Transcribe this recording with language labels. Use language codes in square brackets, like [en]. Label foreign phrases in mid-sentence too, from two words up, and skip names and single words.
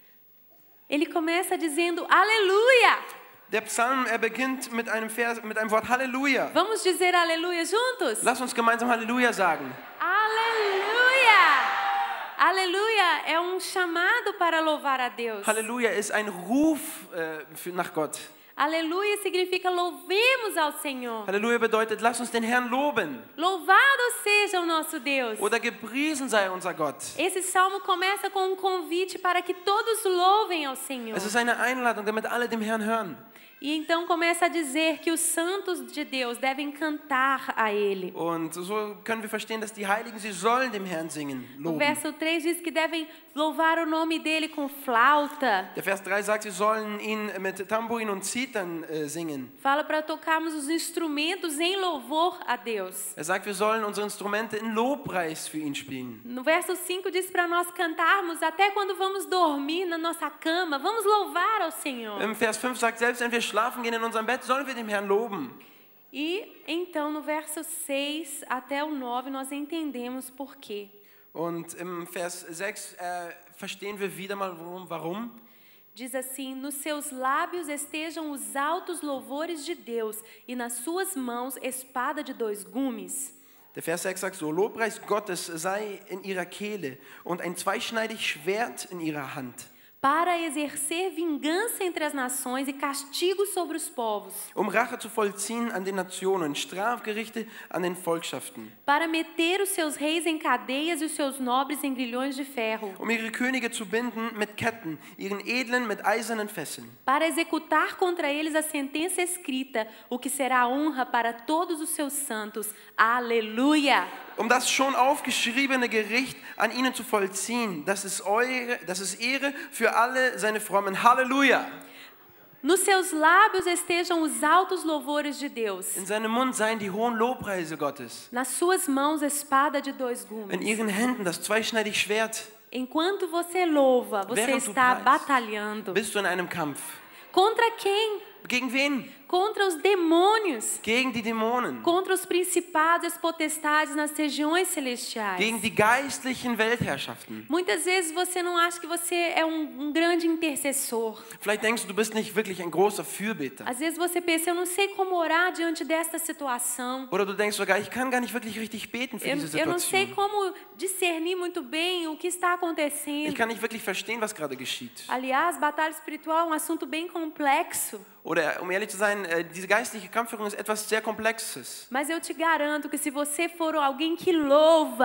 [pt] Ele começa dizendo Aleluia! [de] Der Psalm, er beginnt mit einem Wort Halleluja. [pt] Vamos dizer Aleluia juntos? [de] Lass uns gemeinsam Halleluja sagen. [pt] Aleluia! Aleluia é um chamado para louvar a Deus. [de] Halleluja ist ein Ruf nach Gott. [pt] Aleluia significa louvemos ao Senhor. [de] Halleluja bedeutet, lass uns den Herrn loben. [pt] Louvado seja o nosso Deus. [de] Oder gepriesen sei unser Gott. [pt] Esse salmo começa com um convite para que todos louvem ao Senhor. [de] Es ist eine Einladung, damit alle dem Herrn hören. [pt] E então começa a dizer que os santos de Deus devem cantar a Ele. [de] Und so können wir verstehen, dass die Heiligen, sie sollen dem Herrn singen, [pt] O [de] loben. [pt] verso 3 diz que devem louvar o nome dele com flauta. [de] Der Vers 3 sagt, sie sollen ihn mit Tambourin und Zithern singen. [pt] Fala para tocarmos os instrumentos em louvor a Deus. [de] Er sagt, wir sollen unsere Instrumente in Lobpreis für ihn spielen. [pt] No verso 5 diz para nós cantarmos até quando vamos dormir na nossa cama. Vamos louvar ao Senhor. [de] Im Vers 5 sagt, selbst wenn wir schlafen gehen in unserem Bett, sollen wir dem Herrn loben. [pt] E então no verso 6 até o 9 nós entendemos por quê. [de] Und im Vers 6 verstehen wir wieder mal warum. [pt] Diz assim: nos seus lábios estejam os altos louvores de Deus e nas suas mãos espada de dois gumes. [de] Der Vers 6 sagt so, Lobpreis Gottes sei in ihrer Kehle und ein zweischneidiges Schwert in ihrer Hand. [pt] Para exercer vingança entre as nações e castigo sobre os povos. [de] Rache zu vollziehen an den Nationen, Strafgerichte an den Volkschaften. [pt] Para meter os seus reis em cadeias e os seus nobres em grilhões de ferro. [de] Ihre Könige zu binden mit Ketten, ihren Edlen mit eisernen Fesseln. [pt] Para executar contra eles a sentença escrita, o que será honra para todos os seus santos. Aleluia! [de] Das schon aufgeschriebene Gericht an ihnen zu vollziehen, das ist Ehre für alle seine Frommen. Halleluja! [pt] Nos seus lábios estejam os altos louvores de Deus. [de] In seinem Mund seien die hohen Lobpreise Gottes. [pt] Nas suas mãos, espada de dois [de] In [pt] gumes. [de] ihren Händen das zweischneidige Schwert. [pt] Enquanto você louva, você [de] Während du [pt] está [de] preist, [pt] batalhando. [de] bist du in einem Kampf. [pt] Contra quem? [de] Gegen wen? [pt] Contra os demônios. [de] Gegen die Dämonen. [pt] Contra os principados e as potestades nas regiões celestiais. [de] Gegen die geistlichen Weltherrschaften. [pt] Muitas vezes você não acha que você é um grande intercessor. [de] Vielleicht denkst du bist nicht wirklich ein großer Fürbitter. [pt] Às vezes você pensa, eu não sei como orar diante desta situação. [de] Oder du denkst sogar, ich kann gar nicht wirklich richtig beten für diese [pt] Eu não sei [de] Situation. [pt] como discernir muito bem o que está [de] Ich [pt] acontecendo. [de] kann nicht wirklich verstehen, was gerade geschieht. [pt] Aliás, batalha espiritual é um assunto bem complexo. [de] Oder um ehrlich zu sein, diese geistliche Kampfführung ist etwas sehr Komplexes. [pt] Mas eu te garanto que se você for alguém que louva,